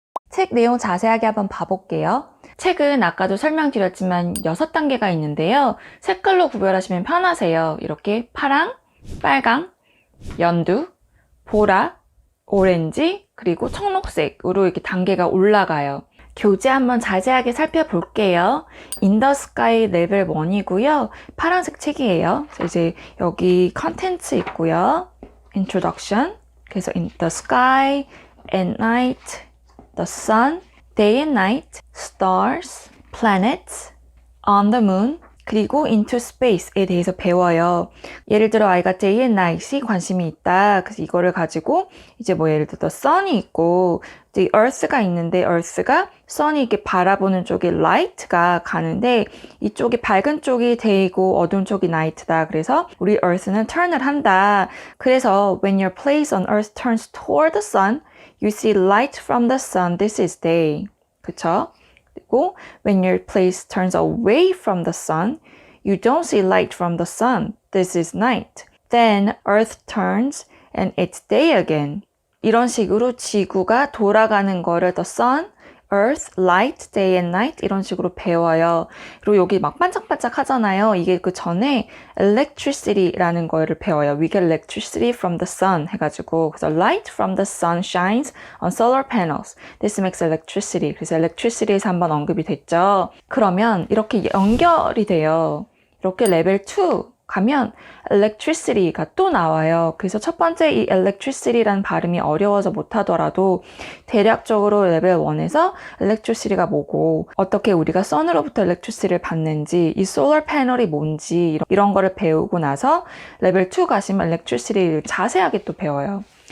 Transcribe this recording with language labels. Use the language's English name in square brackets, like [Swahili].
[Korean] 책 내용 자세하게 한번 봐볼게요. 책은 아까도 설명드렸지만 6단계가 있는데요. 색깔로 구별하시면 편하세요. 이렇게 파랑, 빨강, 연두, 보라, 오렌지, 그리고 청록색으로 이렇게 단계가 올라가요. 교재 한번 자세하게 살펴볼게요. In the Sky 레벨 1이고요. 파란색 책이에요. 이제 여기 컨텐츠 있고요. Introduction, 그래서 In the Sky, At Night, The Sun, Day and Night, Stars, Planets, On the Moon, 그리고 into space에 대해서 배워요. 예를 들어 아이가 day and night이 관심이 있다. 그래서 이거를 가지고 이제 뭐 예를 들어 sun이 있고 이제 earth가 있는데 earth가 sun이 이렇게 바라보는 쪽에 light가 가는데 이쪽이 밝은 쪽이 day고 어두운 쪽이 night다. 그래서 우리 earth는 turn을 한다. 그래서 [English] when your place on earth turns toward the sun, you see light from the sun. This is day. [Korean] 그쵸? 그리고 [English] when your place turns away from the sun, you don't see light from the sun. This is night. Then earth turns and it's day again. [Korean] 이런 식으로 지구가 돌아가는 거를 the sun, earth, light, day and night 이런 식으로 배워요. 그리고 여기 막 반짝반짝 하잖아요. 이게 그 전에 electricity라는 거를 배워요. [English] We get electricity from the sun [Korean] 해가지고 그래서 [English] light from the sun shines on solar panels. This makes electricity. [Korean] 그래서 electricity에서 한번 언급이 됐죠. 그러면 이렇게 연결이 돼요. 이렇게 레벨 2 가면 electricity가 또 나와요. 그래서 첫 번째 이 electricity라는 발음이 어려워서 못하더라도 대략적으로 레벨 1에서 electricity가 뭐고 어떻게 우리가 선으로부터 electricity를 받는지 이 solar 패널이 뭔지 이런 거를 배우고 나서 레벨 2 가시면 electricity를 자세하게 또 배워요.